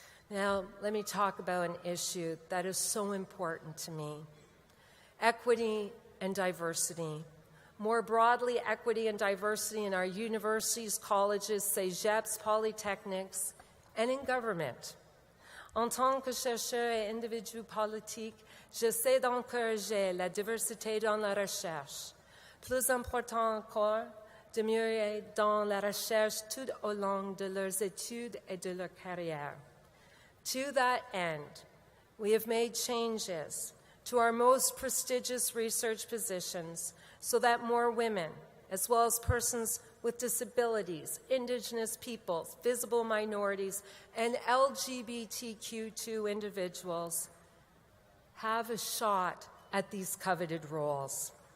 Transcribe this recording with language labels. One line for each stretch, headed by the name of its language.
English: Now, let me talk about an issue that is so important to me: equity and diversity. More broadly, equity and diversity in our universities, colleges, cégeps, polytechnics, and in government.
French: En tant que chercheur et individu politique, j'essaie d'encourager la diversité dans la recherche. Plus important encore, demeurer dans la recherche tout au long de leurs études et de leur carrière.
English: To that end, we have made changes to our most prestigious research positions so that more women, as well as persons with disabilities, Indigenous peoples, visible minorities, and LGBTQ2 individuals have a shot at these coveted roles.